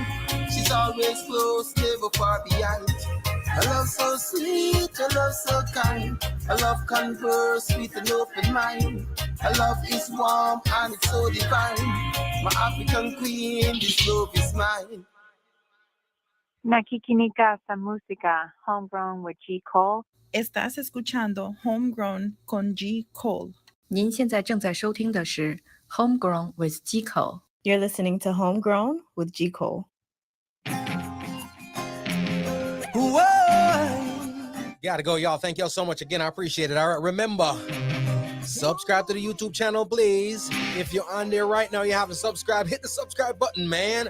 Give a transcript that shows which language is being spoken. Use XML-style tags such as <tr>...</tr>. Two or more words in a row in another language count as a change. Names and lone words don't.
<en>She's always close, never far behind. Her love so sweet, her love so kind. Her love converse with an open mind. Her love is warm and it's so divine. My African queen, this love is mine.</en> <tl>Nakikinika sa música, Homegrown with G. Cole.</tl> <es>Estás escuchando Homegrown con G. Cole.</es> <zh>您现在正在收听的是 Homegrown with G. Cole.</zh> <en>You're listening to Homegrown with G. Cole. Gotta go, y'all. Thank y'all so much again. I appreciate it. All right, remember, subscribe to the YouTube channel, please. If you're on there right now, you haven't subscribed, hit the subscribe button, man.</en>